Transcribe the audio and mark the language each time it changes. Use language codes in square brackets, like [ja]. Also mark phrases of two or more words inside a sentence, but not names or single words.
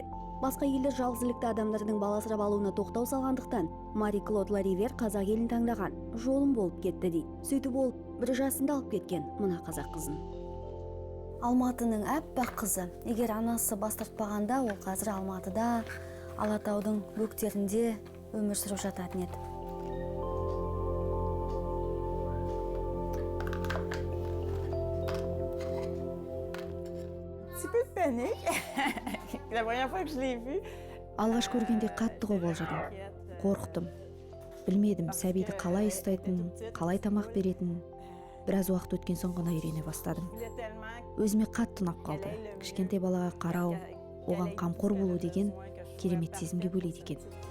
[kk] Басқа елдер жалғызілікті адамдардың бала асырап алуына тоқтау салғандықтан, Мари Клод Ларивер қазақ елін таңдаған, жолым болып кетті дейді. Сөйтіп ол 1 жасында алып кеткен мына қазақ қызын. Алматының әппақ қызы. Егер анасы бас тартпағанда, ол қазір Алматыда, Алатаудың бөктерінде өмір сүріп жататын еді. [fr] La première fois que je l'ai vu. [kk] Алғаш көргенде қатты қобалжыдым, қорықтым. Білмедім, сәбиді қалай ұстайтын, қалай тамақ беретін. Біраз уақыт өткен соң ғана үйрене бастадым. Өзіме қатты ұнап қалды. Кішкентай балаға қарау, оған қамқор болу деген керемет сезімге бөлейді екен.